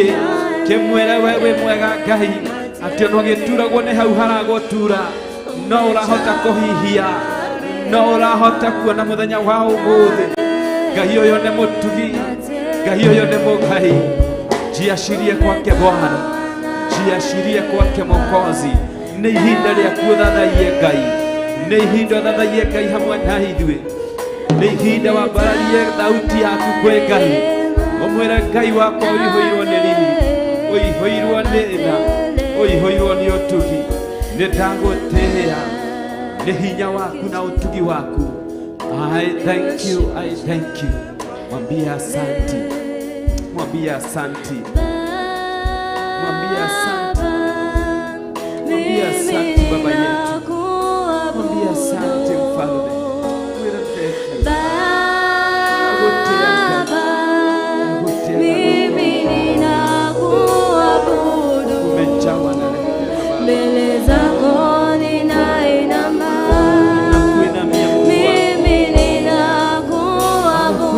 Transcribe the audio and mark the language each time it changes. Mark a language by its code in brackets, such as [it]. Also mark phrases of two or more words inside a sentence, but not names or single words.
[ki] Kĩmwĩre we wĩ mwega Ngai, atĩ ona ũgĩturagwo nĩ hau haragũtura, no ũrahota kũhihia, no ũrahota kuona mũthenya wa ũmũthĩ. Ngai ũyũ nĩ mũtugi, Ngai ũyũ nĩ mũgai. [sw] Jiashirie kwake Bwana, jiashirie kwake Mwokozi. [ki] Nĩ ihinda rĩaku ũthathaiye Ngai, nĩ ihinda ũthathaiye Ngai hamwe na ithuĩ, nĩ ihinda wambararie thauti yaku kwĩ Ngai, ũmwĩre Ngai wakwa ũihũirwo nĩ riri, ũihũirwo nĩ tha, ũihũirwo nĩ ũtugi. Nĩ ndagũtĩĩa nĩ hinya waku na ũtugi waku. [en] I thank you, I thank you. [sw] Mwambie asanti, mwambie asanti, mwambie asanti, mwambie asanti Baba yetu, mwambie asanti Mfalme. Mwambie [en] thank you. [sw] Mimi ninakuabudu, Umejawa na rehema mbele zako ninainama. Nakuinamia Mungu wangu. Mimi ninakuabudu,